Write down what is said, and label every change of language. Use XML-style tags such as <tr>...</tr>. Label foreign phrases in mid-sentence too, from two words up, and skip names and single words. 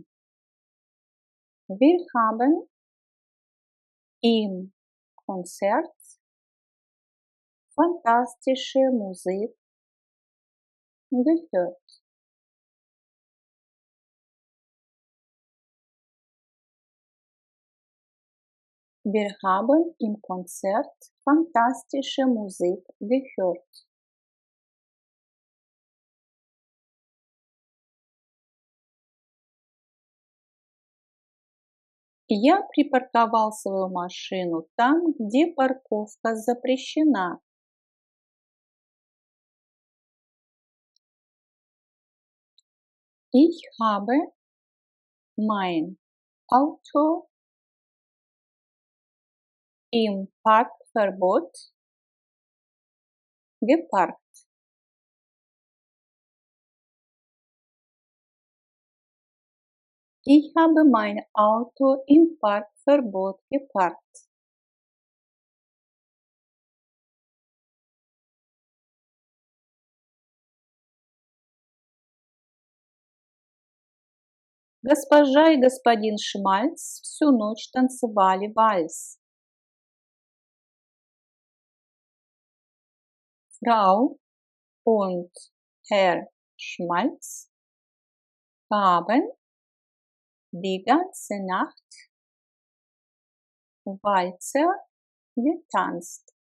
<de>Wir haben im Konzert fantastische Musik gehört. Wir haben im Konzert fantastische Musik gehört.</de> <ru>Я припарковал свою машину там, где парковка запрещена.</ru> <de>Ich habe mein Auto im Parkverbot geparkt. Ich habe mein Auto im Parkverbot geparkt.</de> <ru>Госпожа и господин Шмальц всю ночь танцевали вальс.</ru> <de>Frau und Herr Schmalz haben die ganze Nacht Walzer getanzt.</de>